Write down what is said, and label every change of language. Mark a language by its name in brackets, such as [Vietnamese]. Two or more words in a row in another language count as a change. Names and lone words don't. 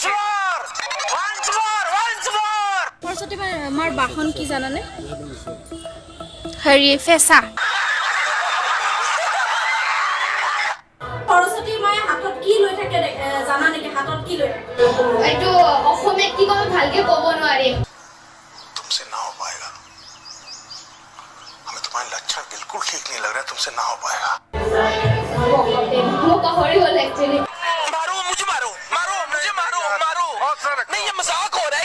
[Assamese] সৰস্বতী মাৰ বাহন কি জানানে? হেৰি ফেঁচা। সৰস্বতী মায়ে হাতত কি লৈ থাকে জানা নেকি? হাতত কি লৈ থাকে? এইটো অসমীয়াত কি কয় ভালকে ক'ব নোৱাৰিম। [Hindi] तुमसे ना हो पाएगा, हमें तुम्हारे लक्षण बिल्कुल ठीक नहीं लग रहा है, तुमसे ना हो पाएगा। वो कहरी वाला एक्चुअली मारो मुझे, मारो मारो मुझे, मारो मारो नहीं, ये मजाक हो रहा है।